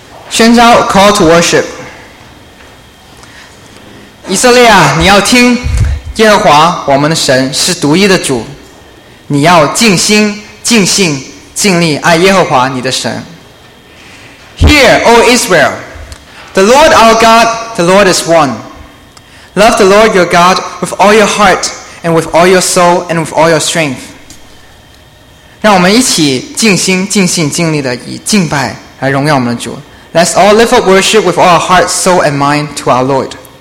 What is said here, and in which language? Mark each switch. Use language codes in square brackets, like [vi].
[zh] 宣召 [en] call to worship. [zh] 以色列啊，你要听，耶和华我们的神是独一的主。你要尽心、尽性、尽力爱耶和华你的神。 [en] Hear, O Israel, the Lord our God, the Lord is one. Love the Lord your God with all your heart and with all your soul and with all your strength. [zh] 让我们一起尽心、尽性、尽力地以敬拜来荣耀我们的主。 [en] Let's all lift up worship with all our heart, soul and mind to our Lord.